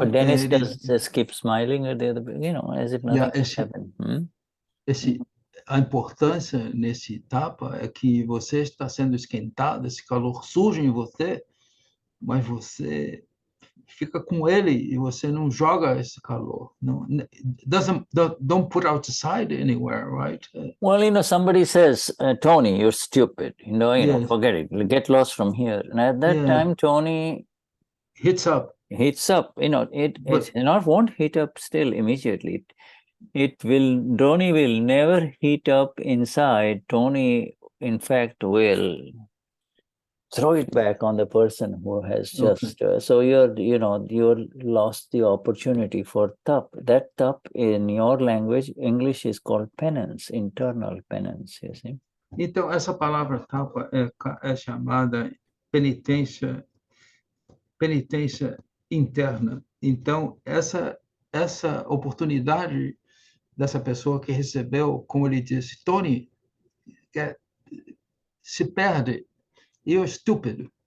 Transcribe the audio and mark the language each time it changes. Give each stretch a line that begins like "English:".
English: but Dennis just keep smiling at the other, as if nothing has happened.
Portuguese: A importância nesse tapa é que você está sendo esquentado, esse calor surge em você, mas você fica com ele e você não joga esse calor.
English: Don't put outside anywhere, right? Well, somebody says, Tony, you're stupid. Forget it. Get lost from here. And at that time, Tony hits up. It won't heat up still immediately. Tony will never heat up inside. Tony, in fact, will throw it back on the person who has just... so you're lost the opportunity for tap. That tap in your language, English, is called penance, internal penance, you see.
Portuguese: Então, essa palavra tapa é chamada penitência interna. Então, essa oportunidade dessa pessoa que recebeu, como ele disse, Tony, se perde,
English: you're stupid.